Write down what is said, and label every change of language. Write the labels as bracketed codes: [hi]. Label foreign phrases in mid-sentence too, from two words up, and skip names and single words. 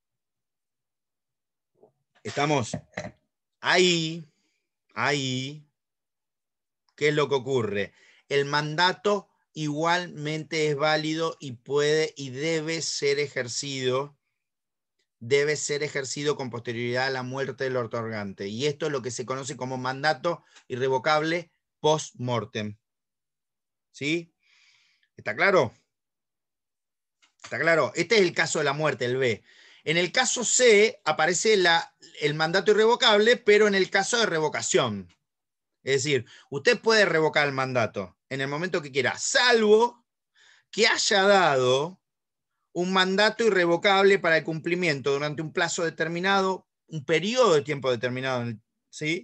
[es] Estamos ahí, ¿qué es lo que ocurre? El mandato igualmente es válido y puede y debe ser ejercido con posterioridad a la muerte del otorgante. Y esto es lo que se conoce como mandato irrevocable post-mortem. ¿Sí? ¿Está claro? ¿Está claro? Este es el caso de la muerte, el B. En el caso C aparece el mandato irrevocable, pero en el caso de revocación. Es decir, usted puede revocar el mandato en el momento que quiera, salvo que haya dado un mandato irrevocable para el cumplimiento durante un plazo determinado, un periodo de tiempo determinado, ¿sí?